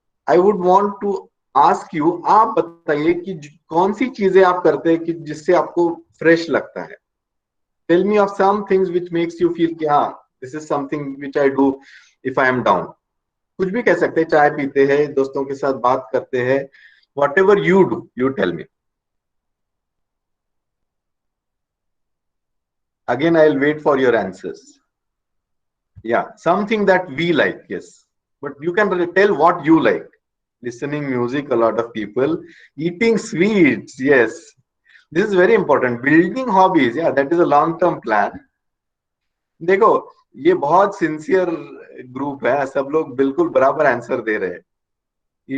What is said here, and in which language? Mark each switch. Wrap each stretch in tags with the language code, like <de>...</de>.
<en>I would want to ask you,</en> <hi>आप बताइए कि कौन सी चीजें आप करते हैं कि जिससे आपको फ्रेश लगता है।</hi> <en>tell me of some things which makes you feel</en> <hi>कि हाँ</hi> <en>This is something which I do if I am down.</en> <hi>कुछ भी कह सकते हैं, चाय पीते हैं, दोस्तों के साथ बात करते हैं,</hi> <en>Whatever you do, you tell me. Again, I'll wait for your answers. Yeah, something that we like, yes. But you can tell what you like. Listening music, a lot of people. Eating sweets, yes. This is very important. Building hobbies, yeah, that is a long-term plan.</en> <hi>देखो, ये बहुत sincere group है, सब लोग बिल्कुल बराबर answer दे रहे हैं।</hi>